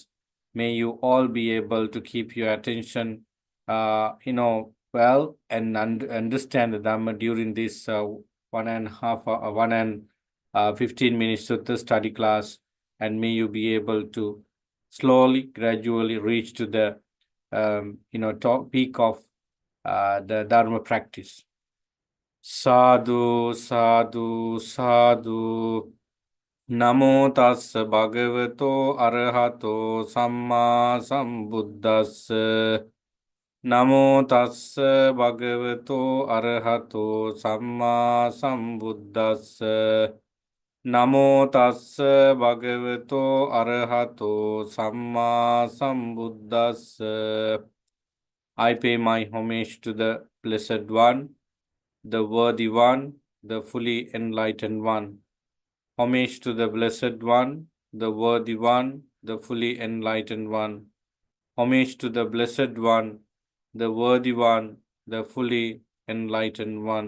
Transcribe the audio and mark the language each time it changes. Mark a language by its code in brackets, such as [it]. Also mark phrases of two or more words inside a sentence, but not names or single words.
[en] May you all be able to keep your attention, well and understand the Dhamma during this 15 minutes Sutta study class. And may you be able to slowly, gradually reach to the, peak of the Dharma practice. [pi] Sadhu, sadhu, sadhu. Namo tassa bhagavato arahato samma sambuddhassa. Namo tassa bhagavato arahato samma sambuddhassa. Namo tassa bhagavato arahato samma sambuddhassa. [en] I pay my homage to the Blessed One, the Worthy One, the fully enlightened One. Homage to the Blessed One, the Worthy One, the fully enlightened One. Homage to the Blessed One, the Worthy One, the fully enlightened One.